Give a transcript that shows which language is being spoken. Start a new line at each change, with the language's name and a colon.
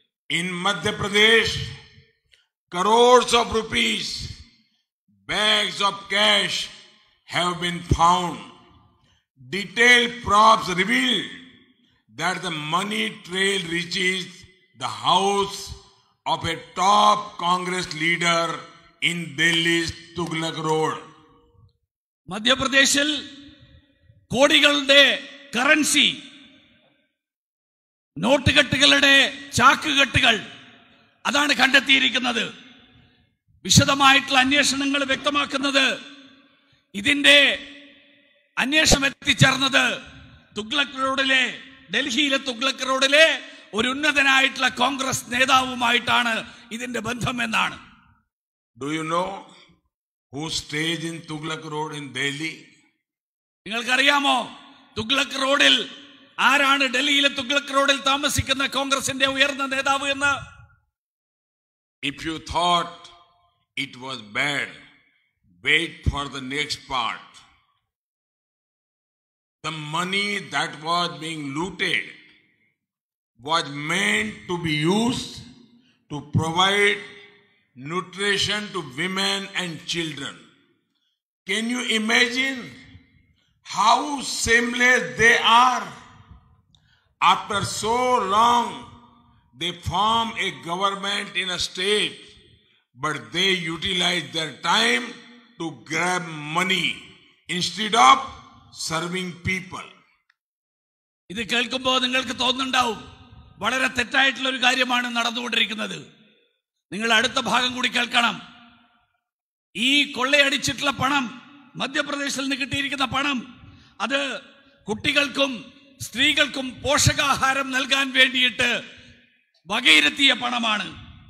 English: In Madhya Pradesh, crores of rupees, bags of cash have been found. Detailed props reveal that the money trail reaches the house of a top Congress leader in Delhi's Tughlaq Road.
Malayalam: മധ്യപ്രദേശിൽ കോടികളുടെ currency നോട്ടുകെട്ടുകളുടെ ചാക്കുകെട്ടുകൾ അതാണ് കണ്ടെത്തിയിരിക്കുന്നത്. വിശദമായിട്ടുള്ള അന്വേഷണങ്ങൾ വ്യക്തമാക്കുന്നത് ഇതിന്റെ അന്വേഷണം എത്തിച്ചേർന്നത് തുഗ്ലക് റോഡിലെ, ഡൽഹിയിലെ തുഗ്ലക് റോഡിലെ ഒരു ഉന്നതനായിട്ടുള്ള കോൺഗ്രസ് നേതാവുമായിട്ടാണ് ഇതിന്റെ ബന്ധം എന്നാണ്.
English: Do you know who stays in Tughlaq Road in Delhi?
Malayalam: നിങ്ങൾക്കറിയാമോ തുഗ്ലക് റോഡിൽ ആരാണ് ഡൽഹിയിലെ തുഗ്ലക് റോഡിൽ താമസിക്കുന്ന കോൺഗ്രസിന്റെ ഉയർന്ന നേതാവ് എന്ന്?
English: If you thought it was bad, wait for the next part. The money that was being looted was meant to be used to provide nutrition to women and children. Can you imagine how shameless they are? After so long, they form a government in a state, but they utilize their time to grab money instead of serving people.
Malayalam: ഇത് കേൾക്കുമ്പോൾ നിങ്ങൾക്ക് തോന്നുന്നുണ്ടാവും വളരെ തെറ്റായിട്ടുള്ള ഒരു കാര്യമാണ് നടന്നുകൊണ്ടിരിക്കുന്നത്. നിങ്ങൾ അടുത്ത ഭാഗം കൂടി കേൾക്കണം. ഈ കൊള്ളയടിച്ചിട്ടുള്ള പണം, മധ്യപ്രദേശിൽ നിന്ന് കിട്ടിയിരിക്കുന്ന പണം, അത് കുട്ടികൾക്കും സ്ത്രീകൾക്കും പോഷകാഹാരം നൽകാൻ വേണ്ടിയിട്ട് വകയിരുത്തിയ പണമാണ്.